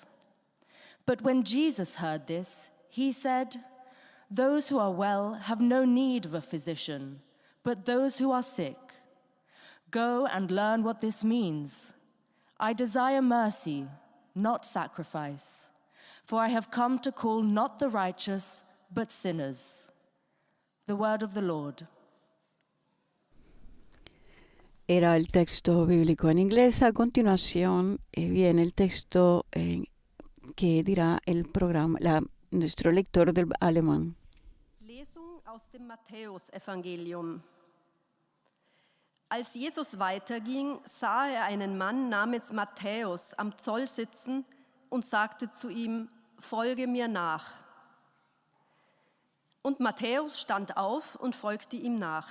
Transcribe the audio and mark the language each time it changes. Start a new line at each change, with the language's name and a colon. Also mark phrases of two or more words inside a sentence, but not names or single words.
English: But when Jesus heard this, he said, "Those who are well have no need of a physician, but those who are sick. Go and learn what this means. I desire mercy, not sacrifice, for I have come to call not the righteous, but sinners." The word of the Lord.
Spanish: Era el texto bíblico en inglés. A continuación viene el texto que dirá el programa, nuestro lector del alemán.
German: Lesung aus dem Matthäusevangelium. Als Jesus weiterging, sah er einen Mann namens Matthäus am Zoll sitzen und sagte zu ihm: "Folge mir nach." Und Matthäus stand auf und folgte ihm nach.